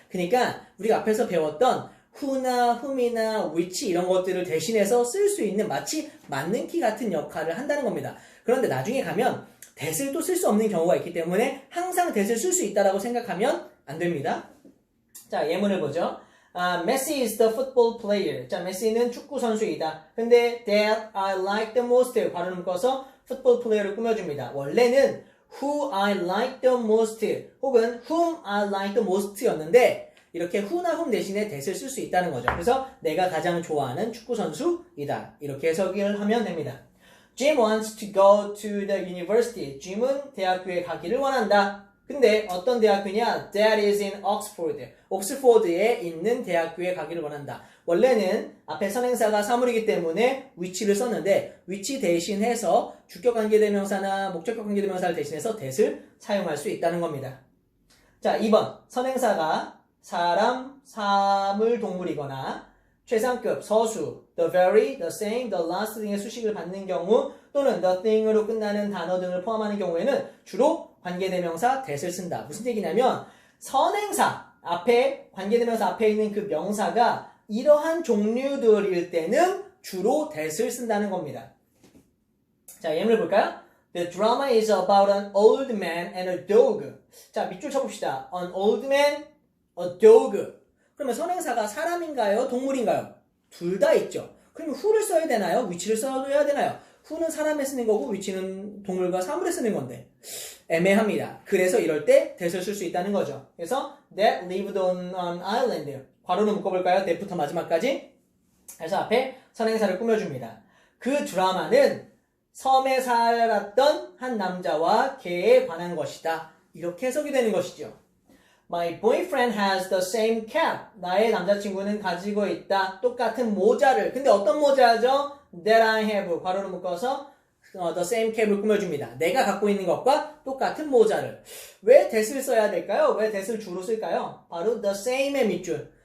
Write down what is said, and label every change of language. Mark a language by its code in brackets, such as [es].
[ko] 그러니까 우리가 앞에서 배웠던 who나 whom이나 which 이런 것들을 대신해서 쓸 수 있는 마치 맞는키 같은 역할을 한다는 겁니다. 그런데 나중에 가면 that을 또 쓸 수 없는 경우가 있기 때문에 항상 that을 쓸 수 있다라고 생각하면 안 됩니다. 자, 예문을 보죠. [en] Messi is the football player. [ko] 자, 메시는 축구 선수이다. 근데 [en] that I like the most [ko] 괄호를 묶어서 football player를 꾸며줍니다. 원래는 [en] who I like the most [ko] 혹은 [en] whom I like the most [ko] 였는데 이렇게 who나 whom 대신에 that을 쓸 수 있다는 거죠. 그래서 내가 가장 좋아하는 축구 선수이다. 이렇게 해석을 하면 됩니다. [en] Jim wants to go to the university. [ko] Jim은 대학교에 가기를 원한다. 근데 어떤 대학교냐? [en] That is in Oxford. [ko] 옥스포드에 있는 대학교에 가기를 원한다. 원래는 앞에 선행사가 사물이기 때문에 which를 썼는데 which 대신해서 주격 관계대명사나 목적격 관계대명사를 대신해서 that을 사용할 수 있다는 겁니다. 자, 2번. 선행사가 사람, 사물, 동물이거나 최상급, 서수, the very, the same, the last 등의 수식을 받는 경우 또는 the thing으로 끝나는 단어 등을 포함하는 경우에는 주로 관계대명사 that을 쓴다. 무슨 얘기냐면 선행사 앞에 관계대명사 앞에 있는 그 명사가 이러한 종류들일 때는 주로 that을 쓴다는 겁니다. 자, 예문을 볼까요? [en] The drama is about an old man and a dog. [ko] 자, 밑줄 쳐봅시다. [en] An old man, a dog. [ko] 그러면 선행사가 사람인가요? 동물인가요? 둘 다 있죠. 그러면 who를 써야 되나요? which를 써야 되나요? who는 사람에 쓰는 거고 which는 동물과 사물에 쓰는 건데 애매합니다. 그래서 이럴 때 that을 쓸 수 있다는 거죠. [en] 그래서 that lived on an island. [ko] 괄호로 묶어볼까요? that부터 마지막까지. 그래서 앞에 선행사를 꾸며줍니다. 그 드라마는 섬에 살았던 한 남자와 개에 관한 것이다. 이렇게 해석이 되는 것이죠. [en] My boyfriend has the same cap. [ko] 나의 남자친구는 가지고 있다. 똑같은 모자를. 근데 어떤 모자죠? [en] That I have. [ko] 괄호로 묶어서 the same cap을 꾸며줍니다. 내가 갖고 있는 것과 똑같은 모자를. 왜 that을 써야 될까요? 왜 that을 주로 쓸까요? 바로 the same의 밑줄.